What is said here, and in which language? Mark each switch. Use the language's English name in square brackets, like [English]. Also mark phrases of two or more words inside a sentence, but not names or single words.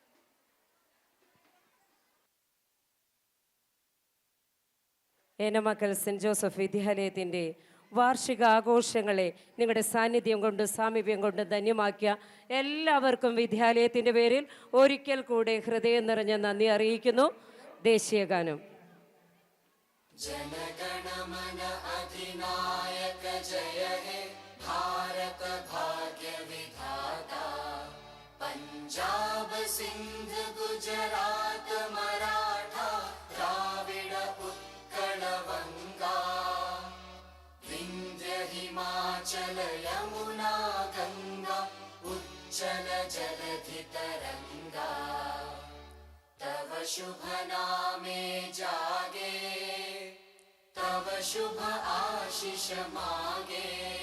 [Malayalam] ഏനമക്കൽ സെൻറ് ജോസഫ് വിദ്യാലയത്തിൻ്റെ വാർഷിക ആഘോഷങ്ങളെ നിങ്ങളുടെ സാന്നിധ്യം കൊണ്ട് സാമീപ്യം കൊണ്ട് ധന്യമാക്കിയ എല്ലാവർക്കും വിദ്യാലയത്തിൻ്റെ പേരിൽ ഒരിക്കൽ കൂടെ ഹൃദയം നിറഞ്ഞ നന്ദി അറിയിക്കുന്നു. ദേശീയഗാനം. [Bangla] জনগণমন অধিনায়ক জয় হে ভারত ভাগ্য বিধাতা পঞ্জাব সিন্ধু গুজরাট মারাঠা দ্রাবিড় উৎকল বঙ্গ বিন্ধ্য হিমাচল যমুনা গঙ্গা উচ্ছল জলধি তরঙ্গ তব শুভ নামে জাগে তব শুভ আশিস মাগে